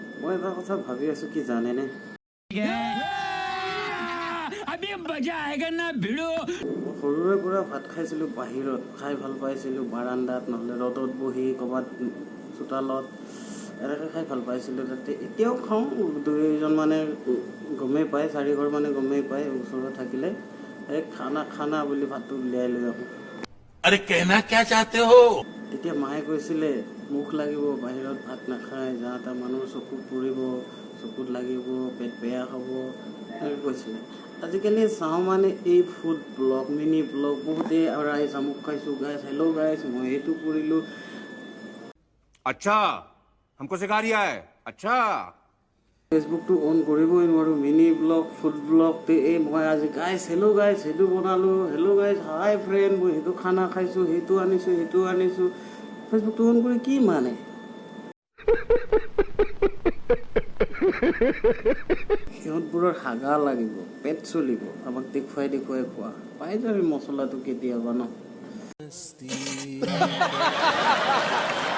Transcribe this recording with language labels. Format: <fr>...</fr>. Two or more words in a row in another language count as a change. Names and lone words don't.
<as>মই এটা কথা ভাবি আছো কি জানেনে সৰুৰে পৰা ভাত খাইছিলোঁ বাহিৰত খাই ভাল পাইছিলোঁ বাৰান্দাত নহ'লে ৰ'দত বহি ক'ৰবাত চোতালত এনেকৈ খাই ভাল পাইছিলোঁ তাতে এতিয়াও খাওঁ দুইজন মানে গমেই পায় চাৰিঘৰ মানে গমেই পায় ওচৰত থাকিলে এই খানা বুলি ভাতটো উলিয়াই লৈ আহোঁ</as> <hi>अरे कहना क्या चाहते हो</hi> <as>তেতিয়া মায়ে কৈছিলে মুখ লাগিব বাহিৰত ভাত নাখায় যাওঁ তাৰ মানুহৰ চকুত পৰিব চকুত লাগিব পেট বেয়া হ'ব এনেকৈ কৈছিলে আজিকালি চাওঁ মানে এই</as> <en>food blog mini blog</en> <as>বহুতেই ৰাইজ আমুক খাইছোঁ</as> <en>guys hello guys</en> <as>মই এইটো কৰিলোঁ</as> <hi>अच्छा हमको सिखा रिया है अच्छा</hi> <as>ফেচবুকটো অন কৰিবই নোৱাৰোঁ</as> <en>mini blog food blog</en> <as>এই মই আজি</as> <en>guys hello guys</en> <as>সেইটো বনালোঁ</as> <en>hello guys hi friend</en> <as>মই সেইটো খানা খাইছোঁ সেইটো আনিছোঁ ফেচবুকটো অন কৰি কি মানে সিহঁতবোৰৰ হাগা লাগিব পেট চলিব আমাক দেখুৱাই খোৱা পাই যাবি মছলাটো কেতিয়াবা ন</as>